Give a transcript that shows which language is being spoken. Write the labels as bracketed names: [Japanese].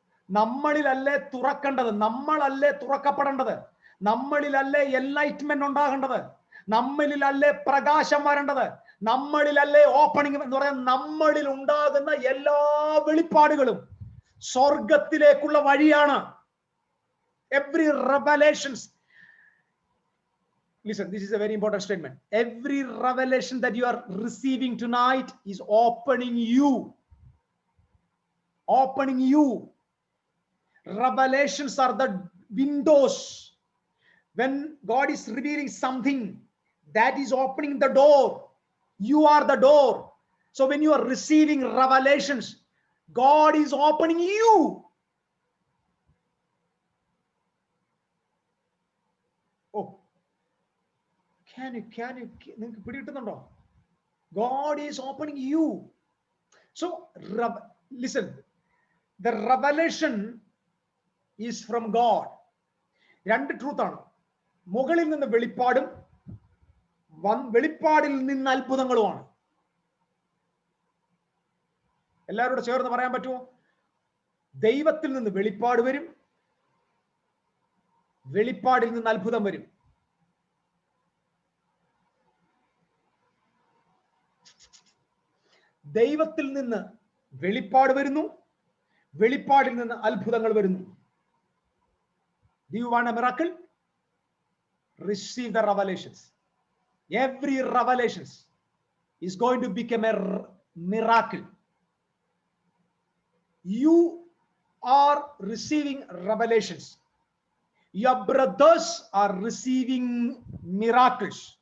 [Malayalam] നമ്മളിലല്ലേ തുറക്കേണ്ടത്. നമ്മളല്ലേ തുറക്കപ്പെടേണ്ടത്. നമ്മളിലല്ലേ എൻലൈറ്റ്മെന്റ് ഉണ്ടാകേണ്ടത്. നമ്മളിലല്ലേ പ്രകാശം വരേണ്ടത്. നമ്മളിലല്ലേ ഓപ്പണിംഗ് എന്ന് പറയാൻ. നമ്മളിൽ ഉണ്ടാകുന്ന എല്ലാ വെളിപ്പാടുകളും സ്വർഗത്തിലേക്കുള്ള വഴിയാണ്. [English] Every revelations. Listen, this is a very important statement. Every revelation that you are receiving tonight is opening you. Opening you. Revelations are the windows. When God is revealing something, that is opening the door. You are the door. So when you are receiving revelations, God is opening you. Can you [Malayalam] നിങ്ങൾക്ക് പിടികിട്ടുന്നുണ്ടോ? [English] God is opening you. So listen, the revelation is from God. [Malayalam] രണ്ട് truth ആണ്. മുകളിൽ നിന്ന് വെളിപ്പാടും വെളിപ്പാടിൽ നിന്ന് അത്ഭുതങ്ങളുമാണ്. എല്ലാവരോടും ചേർന്ന് പറയാൻ പറ്റുമോ? ദൈവത്തിൽ നിന്ന് വെളിപ്പാട് വരും, വെളിപ്പാടിൽ നിന്ന് അത്ഭുതം വരും. ദൈവത്തിൽ നിന്ന് വെളിപ്പാട് വരുന്നു, വെളിപ്പാടിൽ നിന്ന് അത്ഭുതങ്ങൾ വരുന്നു. [English] Do you want a miracle? Receive the revelations. Every revelation is going to become a miracle. You are receiving revelations. Your brothers are receiving miracles.